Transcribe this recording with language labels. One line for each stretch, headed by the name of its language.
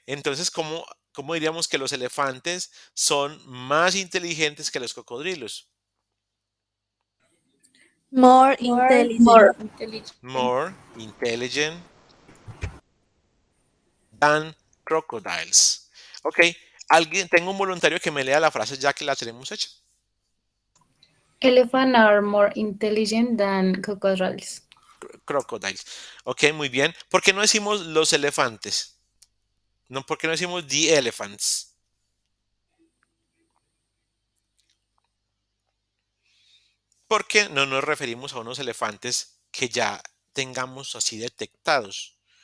Spanish: Entonces, ¿cómo diríamos que los elefantes son más inteligentes que los cocodrilos?
English: More More intelligent. intelligent. More intelligent than crocodiles. Ok.
Spanish: Tengo un voluntario que me lea la frase ya que la tenemos hecha.
English: Elephants are more intelligent than crocodiles.
Spanish: Crocodiles. Ok, muy bien. ¿Por qué no decimos los elefantes? No, ¿por qué no decimos
English: the elephants?
Spanish: Porque no nos referimos a unos elefantes que ya tengamos así detectados.